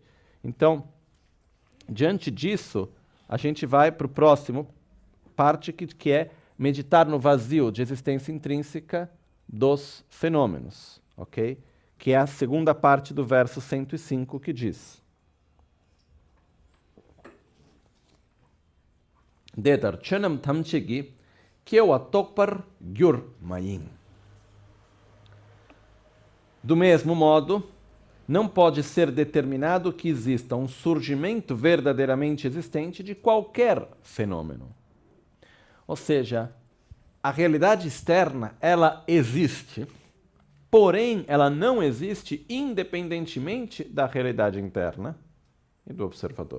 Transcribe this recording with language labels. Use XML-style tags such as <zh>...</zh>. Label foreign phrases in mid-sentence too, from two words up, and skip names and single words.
<pt>Então, diante disso, a gente vai para o próximo parte que é meditar no vazio de existência intrínseca dos fenômenos, ok? Que é a segunda parte do verso 105 que diz:</pt> <bo>དེ་དག་རྣམས་ཀྱང་ཐམས་ཅད་ཀྱི་སྐྱེ་བ་ངེས་པར་འགྱུར་མ་ཡིན.</bo> <pt>Do mesmo modo, não pode ser determinado que exista um surgimento verdadeiramente existente de qualquer fenômeno. Ou seja, a realidade externa, ela existe, porém, ela não existe independentemente da realidade interna e do observador.</pt>